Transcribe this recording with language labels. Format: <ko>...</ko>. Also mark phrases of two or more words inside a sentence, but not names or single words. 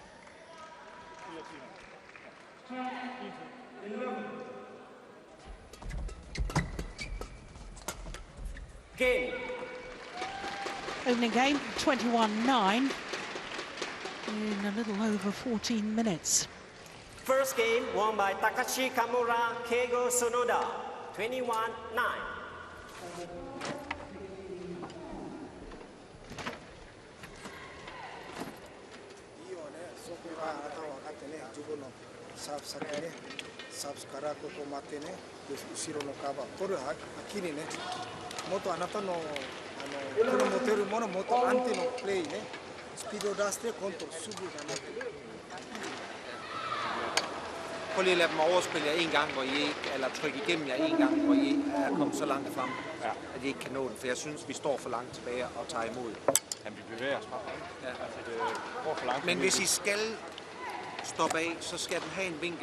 <en>Game. Opening game, 21-9 in a little over 14 minutes. First game won by Takashi Kamura, Keigo Sonoda. 21-9.</en> <ja>いいよね、そこがあなたは分かってね、自分のサーブ先ね、サーブからここ待ってね、で後ろのカバー、これは秋にね、もっとあなたのこの持てるもの、もっと安定のプレーね、スピードを出してコントロールすぐじゃなくて。</ja> <da>Prøv lige at lade dem overspille jer en gang, hvor I ikke, eller trykke igennem jer en gang, hvor I er kommet så langt frem, at I ikke kan nå den. For jeg synes, vi står for langt tilbage og tager imod. Jamen, vi bevæger os bare. Ja. Altså, det går for langt. Men hvis I skal stoppe af, så skal den have en vinkel.</da>